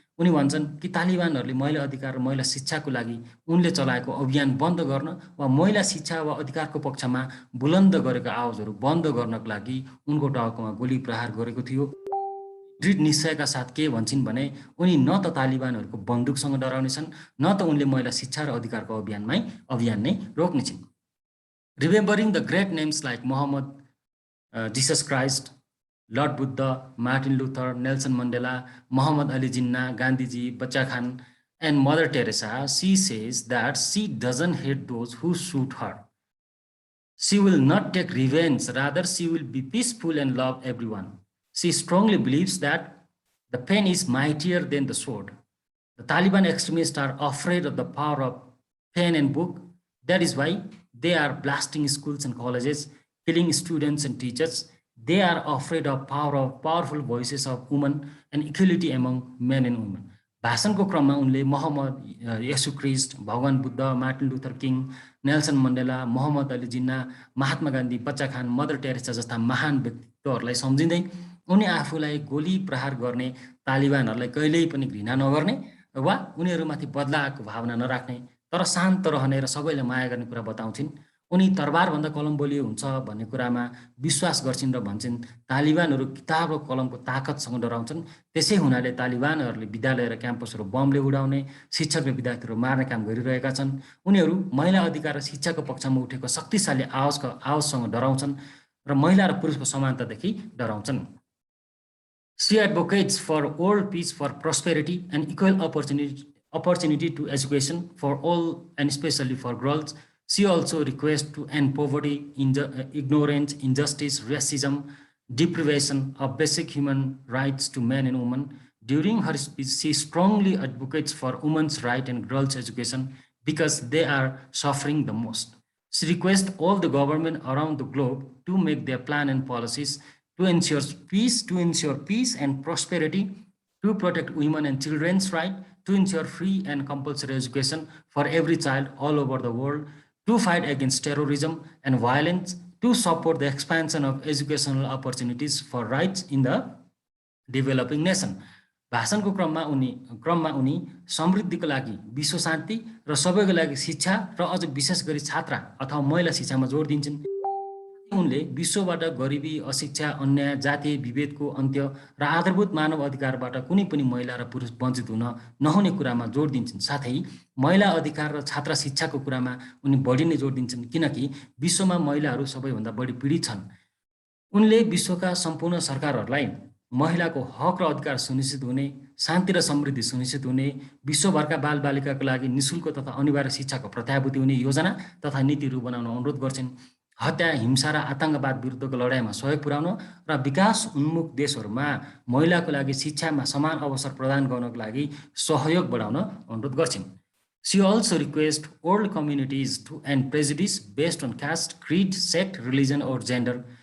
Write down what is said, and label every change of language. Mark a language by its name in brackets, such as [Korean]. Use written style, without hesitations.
[Nepali] उनी भन्छन् कि तालिबानहरूले महिला अधिकार र महिला शिक्षाको लागि उनले चलाएको अभियान बन्द गर्न वा महिला शिक्षा वा अधिकारको पक्षमा बुलन्द गरेका आवाजहरू बन्द गर्नको लागि उनको टाउकोमा गोली प्रहार गरेको थियो। दृढ निश्चयका साथ के भन्छन् भने उनी न त तालिबानहरूको बन्दुकसँग डराउनेछन्, न त उनले महिला शिक्षा र अधिकारको अभियान नै रोक्नेछन्। [English] Remembering the great names like Muhammad, Jesus Christ, lord Buddha, Martin Luther, Nelson Mandela, Muhammad Ali Jinnah, Gandhiji, Bacha Khan, and Mother Teresa, she says that she doesn't hate those who shoot her. She will not take revenge, rather she will be peaceful and love everyone. She strongly believes that the pen is mightier than the sword. The Taliban extremists are afraid of the power of pen and book. That is why they are blasting schools and colleges, killing students and teachers. They are afraid of powerful voices of women and equality among men and women. [Nepali] भाषणको क्रममा उनले मोहम्मद येशू ख्रिस्ट, भगवान Buddha, Martin Luther king, Nelson Mandela, Mohammad Ali Jinnah, Mahatma Gandhi, बच्चा खान, mother Teresa जस्ता महान व्यक्तित्वहरूलाई सम्झिँदै उनी आफूलाई गोली प्रहार गर्ने तालिबानहरूलाई कहिल्यै पनि घृणा नगर्ने वा उनीहरूमाथि बदलाको भावना नराख्ने तर शान्त रहने र सबैलाई माया गर्ने कुरा बताउँछिन्। उनी तरबारभन्दा कलम बलियो हुन्छ भन्ने कुरामा विश्वास गर्छिन् र भन्छन् तालिबानहरू किताब र कलमको ताकतसँग डराउँछन्। त्यसै हुनाले तालिबानहरूले विद्यालय र क्याम्पसहरू बमले उडाउने, शिक्षक र विद्यार्थीहरू मार्ने काम गरिरहेका छन्। उनीहरू महिला अधिकार र शिक्षाको पक्षमा उठेको शक्तिशाली आवाजसँग डराउँछन् र महिला र पुरुषको समानतादेखि डराउँछन्। [English] She advocates for world peace, for prosperity and equal opportunity to education for all and especially for girls. She also requests to end poverty, ignorance, injustice, racism, deprivation of basic human rights to men and women. During her speech, she strongly advocates for women's rights and girls' education because they are suffering the most. She requests all the government around the globe to make their plan and policies to ensure peace and prosperity, to protect women and children's rights, to ensure free and compulsory education for every child all over the world, to fight against terrorism and violence, to support the expansion of educational opportunities for rights in the developing nation. [Nepali] भाषणको क्रममा उनी समृद्धिको लागि, विश्व शान्ति र सबैको लागि शिक्षा र अझ विशेष गरी छात्रा अथवा महिला शिक्षामा जोड दिन्छन्। उनले विश्वबाट गरिबी, अशिक्षा, अन्याय, जातीय विभेदको अन्त्य र आधारभूत मानव अधिकारबाट कुनै पनि महिला र पुरुष वञ्चित हुन नहुने कुरामा जोड दिन्छन्। साथै महिला अधिकार र छात्र शिक्षाको कुरामा उनी बढी नै जोड दिन्छन् किनकि विश्वमा महिलाहरू सबैभन्दा बढी पीडित छन्। उनले विश्वका सम्पूर्ण सरकारहरूलाई महिलाको हक र अधिकार सुनिश्चित हुने, शान्ति र समृद्धि सुनिश्चित हुने, विश्वभरका बालबालिकाको लागि निशुल्क तथा अनिवार्य शिक्षाको प्रत्याभूति हुने योजना तथा नीतिहरू बनाउन अनुरोध गर्छन्। हत्या, हिंसा र आतंकवाद विरुद्धको लडाइँमा सहयोग पुर्याउन र विकास उन्मुख देशहरूमा महिलाको लागि शिक्षामा समान अवसर प्रदान गर्नको लागि सहयोग बढाउन अनुरोध गर्छिन्। [English] She also requests world communities to end prejudice based on caste, creed, sect, religion, or gender.